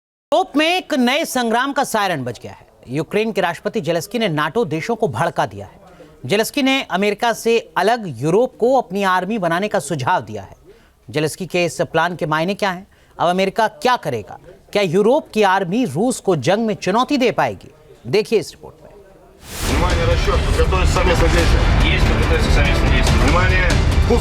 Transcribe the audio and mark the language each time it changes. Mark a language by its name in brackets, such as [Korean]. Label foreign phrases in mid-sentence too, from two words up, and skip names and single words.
[Hindi] यूरोप में एक नए संग्राम का सायरन बज गया है। यूक्रेन के राष्ट्रपति जेलेंस्की ने नाटो देशों को भड़का दिया है। जेलेंस्की ने अमेरिका से अलग यूरोप को अपनी आर्मी बनाने का सुझाव दिया है। जेलेंस्की के इस प्लान के मायने क्या हैं? अब अमेरिका क्या करेगा? क्या यूरोप की आर्मी रूस को जंग में चुनौती दे पाएगी? देखिए इस रिपोर्ट में। [Russian] Внимание, расчет, подготовиться совместное действие. Есть подготовиться совместное действие. Внимание, пуск.